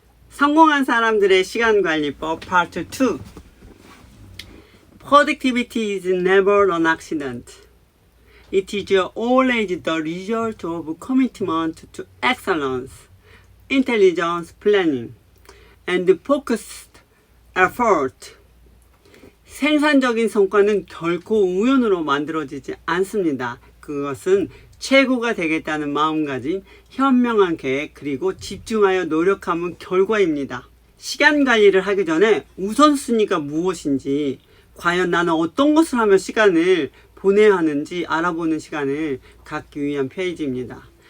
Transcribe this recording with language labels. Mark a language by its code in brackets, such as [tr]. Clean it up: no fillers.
[ko] 성공한 사람들의 시간관리법 파트 2. [en] Productivity is never an accident. It is always the result of commitment to excellence, intelligence planning, and focused effort. [ko] 생산적인 성과는 결코 우연으로 만들어지지 않습니다. 그것은 최고가 되겠다는 마음가짐, 현명한 계획, 그리고 집중하여 노력하는 결과입니다. 시간 관리를 하기 전에 우선순위가 무엇인지, 과연 나는 어떤 것을 하며 시간을 보내야 하는지 알아보는 시간을 갖기 위한 페이지입니다.